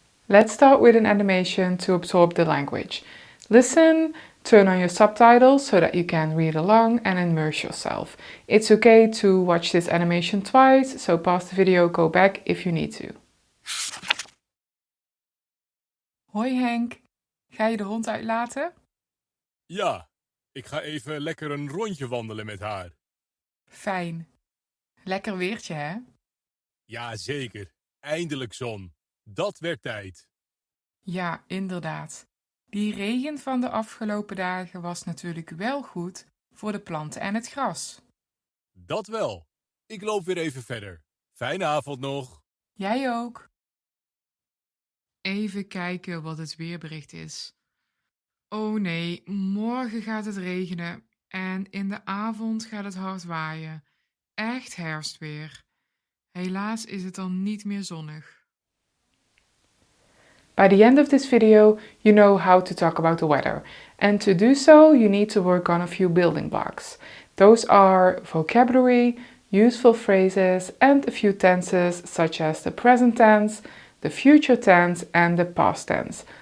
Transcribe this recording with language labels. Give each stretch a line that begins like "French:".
English: Let's start with an animation to absorb the language. Listen, turn on your subtitles so that you can read along and immerse yourself. It's okay to watch this animation twice, so pause the video, go back if you need to.
Dutch: Hoi Henk, ga je de hond uitlaten? Ja, ik ga even lekker een rondje wandelen met haar. Fijn. Lekker weertje, hè? Ja, zeker. Eindelijk zon. Dat werd tijd. Ja, inderdaad. Die regen van de afgelopen dagen was natuurlijk wel goed voor de planten en het gras. Dat wel. Ik loop weer even verder. Fijne avond nog. Jij ook. Even kijken wat het weerbericht is. Oh nee, morgen gaat het regenen en in de avond gaat het hard waaien. Echt herfstweer. Helaas is het dan niet meer zonnig.
English: By the end of this video, you know how to talk about the weather. And to do so, you need to work on a few building blocks. Those are vocabulary, useful phrases, and a few tenses such as the present tense, the future tense, and the past tense.